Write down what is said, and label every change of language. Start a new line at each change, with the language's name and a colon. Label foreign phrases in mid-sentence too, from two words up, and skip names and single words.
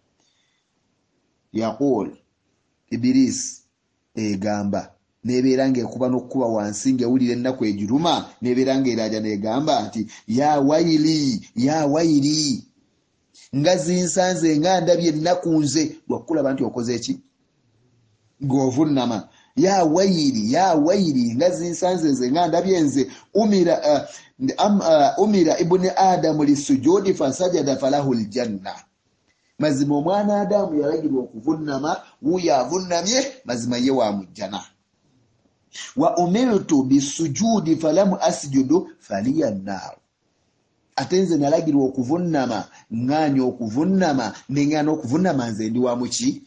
Ganda: Yaqul Ibirisi egamba nebeera ng'ekuba n'okkuba wansi ng'ewulira ennaku egiruma, nebeera ng'eraaja n'egamba nti
Arabic: يا ويلي
Ganda: nga zinsanze nga ndabye ennaku nze. Lwakulaba nti okoze eki? Ng'ovunnama.
Arabic: يا ويلي
Ganda: nga zinsanze nze nga ndabye nze.
Arabic: أمر ابن آدم بالسجود فسجد فله الجنة.
Ganda: Mazima omwana Adamu yalagirwa okuvunnama, wuyo avunnamye mazima ye wa mujjana.
Arabic: وأمرت بالسجود فلم أسجد فلي النار.
Ganda: Ate nze nalagirwa okuvunnama, nganya okuvunnama, nengana okuvunnama nze ndi wa muki?